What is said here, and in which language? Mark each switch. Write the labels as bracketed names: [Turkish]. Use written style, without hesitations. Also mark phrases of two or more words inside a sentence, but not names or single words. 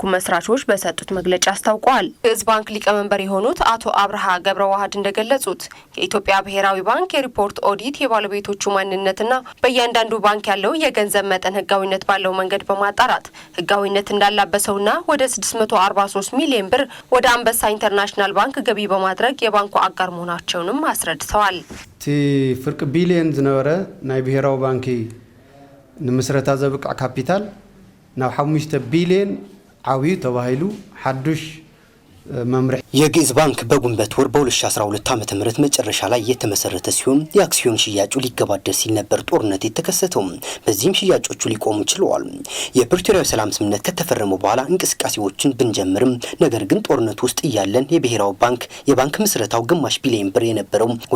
[Amharic] መስራቾች በሰጡት መግለጫ አስታውቀዋል። ግዕዝ ባንክ ሊቀመንበር የሆኑት አቶ አብርሃ ገብረዋህድ እንደገለጹት የኢትዮጵያ ብሔራዊ ባንክ የሪፖርት ኦዲት የባለቤቶቹ ማንነትና በእያንዳንዱ ባንክ ያለው የገንዘብ መጠን ህጋዊነት ባለው መንገድ በማጣራት ህጋዊነት እንዳላበሰውና ወደ 643 ሚሊዮን ብር ወደ አንበሳ ኢንተርናሽናል ባንክ ገቢ በማድረግ የባንኩ አጋር መሆናቸውንም አስረድተዋል። [Tigrinya] ቲ ፍርቅ ቢሊዮን ዝነበረ ናይ ብሔራዊ ባንክ ንምስረታ ዘብቃ ካፒታል ናብ 5 ቢሊዮን ዓብዩ ተባሂሉ ሓዱሽ መምሪያ [Amharic] የግዕዝ ባንክ በግንቦት ወር በ2012 ዓ.ም መጨረሻ ላይ የተመሰረተ ሲሆን የአክሲዮን ሽያጩ ሊገባደድ ሲል ነበር ጦርነት የተከሰተው። በዚህም ሽያጮቹ ሊቆሙ ችለዋል። የፕሪቶሪያው ሰላም ስምምነት ከተፈረመ በኋላ እንቅስቃሴዎችን ብንጀምርም ነገር ግን ጦርነት ውስጥ እያለን የብሔራዊ ባንክ የባንክ ምስረታው ግማሽ ቢሊዮን ብር የነበረው ወደ